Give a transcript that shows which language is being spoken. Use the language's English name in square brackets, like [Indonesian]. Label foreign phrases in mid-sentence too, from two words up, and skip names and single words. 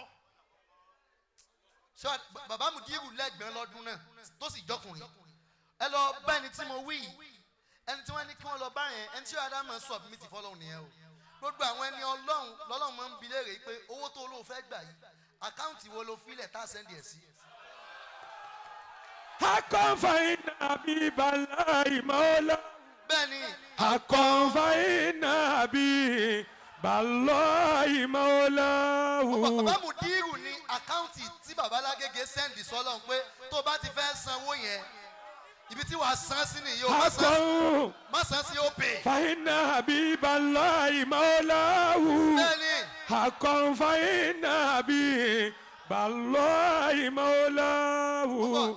[Yoruba] Bàbá Mùdírù lẹ́gbẹ̀ẹ́ lọ́dún náà tó sì jọkùnrin ẹ lọ bá ẹni tí mo wí ẹni tí wọ́n ní kí wọ́n lọ bá yẹn ẹni tí Ádámù submit fọ́lọ́run nìyẹn o. Gbogbo àwọn ẹni Ọlọ́run lọ́lọ́run máa ń bi léèrè pé owó tó olóò fẹ́ gbà yìí àkáǹtì wo ló filẹ̀ tá a sẹ́ndì ẹ̀ sí. [Arabic] حقا فإن حبيب الله مولاه. [Yoruba] Bẹ́ẹ̀ni [Arabic] حقا فإن حبيب الله مولاه. [Yoruba] Bàbá Mùdírù ní àkáǹtì tí bàbá Lágége sẹ́ndì sọ́lọ́run pé tó bá ti fẹ́ sanwó yẹn ibi tí wàá san sí nìyí o má san sí òpè. [Arabic] فإن حبيب الله مولاه. [Yoruba] Bẹ́ẹ̀ni [Arabic] حقا فإن حبيب الله مولاه.